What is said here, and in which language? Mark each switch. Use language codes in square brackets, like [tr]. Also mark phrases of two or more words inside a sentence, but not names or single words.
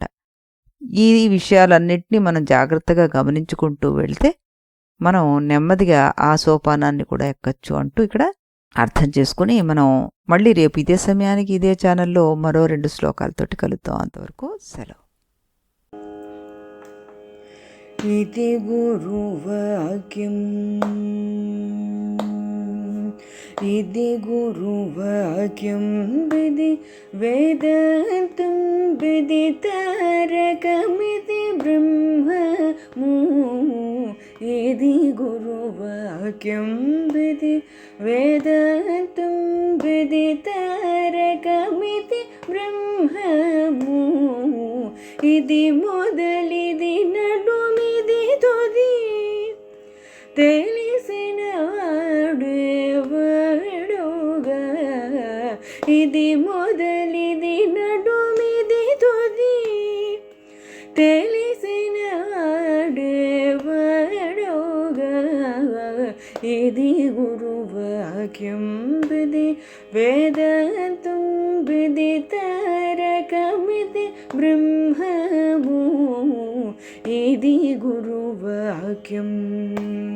[te] ఈ విషయాలన్నింటినీ మనం జాగ్రత్తగా గమనించుకుంటూ వెళ్తే మనం నెమ్మదిగా ఆ సోపానాన్ని కూడా ఎక్కచ్చు అంటూ ఇక్కడ అర్థం చేసుకుని మనం మళ్ళీ రేపు ఇదే సమయానికి ఇదే ఛానల్లో మరో 2 శ్లోకాలతోటి కలుద్దాం. అంతవరకు సెలవు. ఇతి గురువాక్యమ్ ఇతి గురువాక్యం విధి వేదాంతం విదితారకమితి బ్రహ్మము ఇతి గురువాక్యం విధి వేదాంతం విదితారకమితి బ్రహ్మము ఇతి మొదలిది నడుమిది తుది తెలిసిన వాడెవడుగా ఇది మొదలిది నడుమిది తుది తెలిసిన వాడెవడుగా ఇది గురువాక్యం విధి వేదాంతం విదితారకమితి బ్రహ్మము ఇది గురువాక్యం.